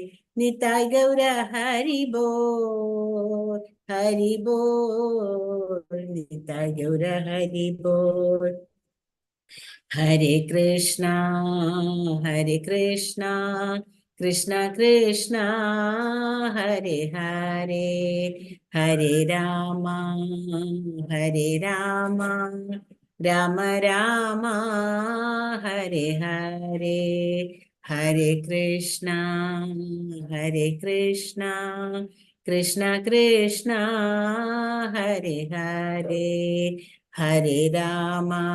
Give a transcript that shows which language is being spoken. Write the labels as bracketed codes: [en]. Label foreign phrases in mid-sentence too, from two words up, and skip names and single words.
[ml] നിതായ് ഗൗര ഹരി ബോൾ ഹരി ബോൾ, നിതായ് ഗൗര ഹരി ബോൾ. ഹരേ കൃഷ്ണ കൃഷ്ണ കൃഷ്ണ ഹരേ ഹരേ, ഹരേ രാമ രാമ രാമ ഹരേ ഹരേ, ഹരേ കൃഷ്ണ കൃഷ്ണ കൃഷ്ണ ഹരേ ഹരേ, ഹരേ രാമ